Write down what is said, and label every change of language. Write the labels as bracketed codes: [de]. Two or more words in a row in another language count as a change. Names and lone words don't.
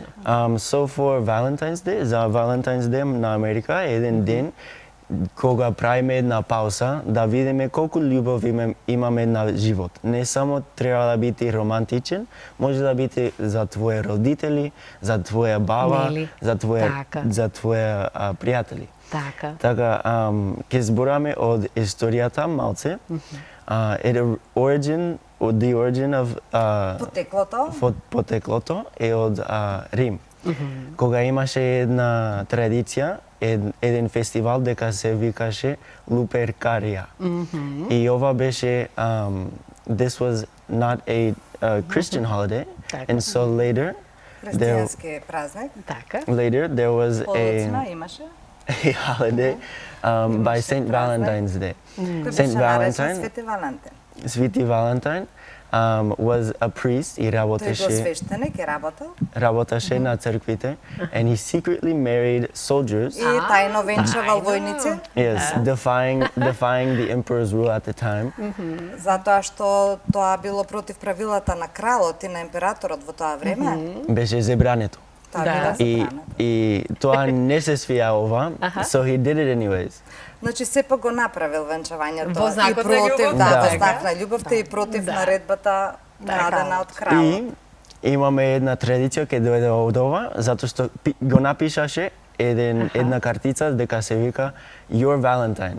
[en] So for Valentine's Day, [mk] за Valentine's Day на Америка е еден ден кога правиме една пауза да видиме колку љубов имаме на живот. Не само треба да биде романтичен, може да биде за твои родители, за твоја баба, за твоја пријатели. Така. Така, ќе збораме од историјата малце. [en] The origin of [mk] потеклото е од Рим. Кога имаше една традиција, еден фестивал дека се викаше Луперкарија. И ова беше [en] this was not a Christian holiday, and so later [mk] Христијански празник. Така. [en] Later there was [mk] имаше [en] a holiday by Saint Valentine's Day. Saint Valentine, [mk] Свети Валентин. [en] Свети Valentine was a priest и [mk] Тој бил работеше свештеник и работел. на црквите, [en] and he secretly married soldiers. [mk] И тајно венчавал војници. [en] Yes, defying the emperor's rule at the time. [mk] Затоа што тоа било против правилата на кралот и на императорот во тоа време. Беше забрането. Тоа било забрането. И тоа не се свија ова, [en] so he did it anyways. [mk] Значи сепак го направил венчавањето Во знакот на против, љубовта, во знак на љубовта и против наредбата дадена од кралот. И имаме една традиција ќе дојде од ова, затоа што го напишаше една картица дека се вика Your Valentine.